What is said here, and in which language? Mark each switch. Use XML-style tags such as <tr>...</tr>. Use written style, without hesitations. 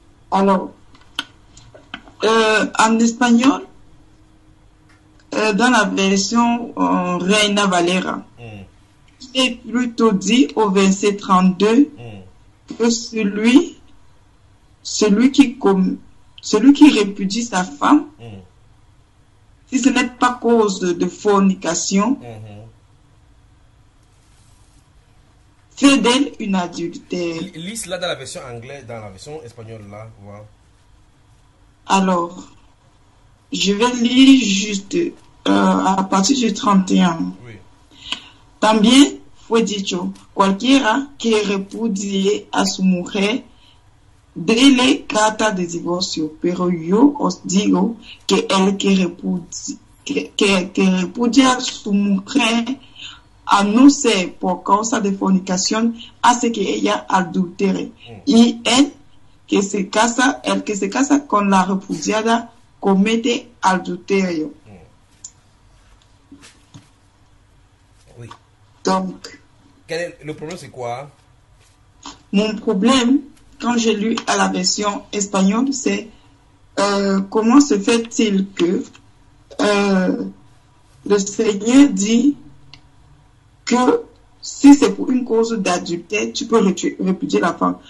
<fr>Alors, en espagnol, dans la version Reina Valera, c'est plutôt dit au verset 32 que celui qui répudie sa femme, si ce n'est pas cause de fornication, fait d'elle une adultère. Lis cela dans la version anglaise, dans la version espagnole, là, voilà. Alors, je vais lire juste à partir du 31.</fr> <es>También fue dicho, cualquiera que repudie a su mujer, dele carta de divorcio, pero yo os digo que el que repudia su mujer a no ser por causa de fornicación hace que ella adultere. Y el que se casa con la repudiada comete adulterio.</es> <fr>Donc, Quel est le problème, c'est quoi? mon problème, quand j'ai lu à la version espagnole, c'est comment se fait-il que le Seigneur dit que si c'est pour une cause d'adultère, tu peux répudier la femme.</fr>